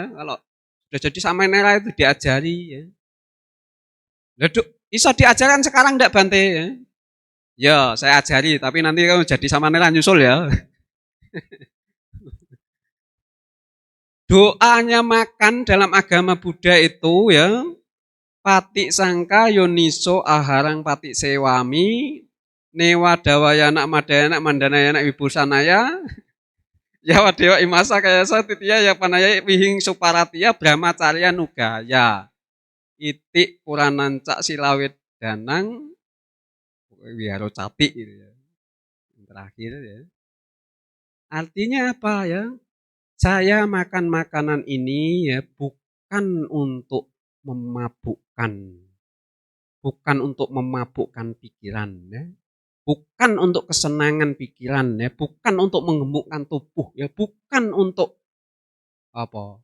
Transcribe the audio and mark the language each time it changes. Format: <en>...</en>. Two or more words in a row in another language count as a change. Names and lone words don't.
<id>Kalau sudah jadi samanera itu diajari ya. Leduk, iso diajarkan sekarang enggak Bante ya? Ya, saya ajari, tapi nanti kamu jadi samanera nyusul ya. Doanya makan dalam agama Buddha itu ya,</id> <pi>pati sangka yoniso aharang pati sewami, newa dawayana madayana mandanayana wibusanaya, yawa dewa imasa kayasa titiya ya panaya wihing suparatia brahmacarya nugaya. Itik purananca silawit danang wiharo cati</pi> <id>gitu ya. Yang terakhir ya. Artinya apa ya? Saya makan makanan ini ya bukan untuk memabukkan, bukan untuk memabukkan pikiran ya, bukan untuk kesenangan pikiran ya, bukan untuk menggemukkan tubuh ya, bukan untuk apa?</id>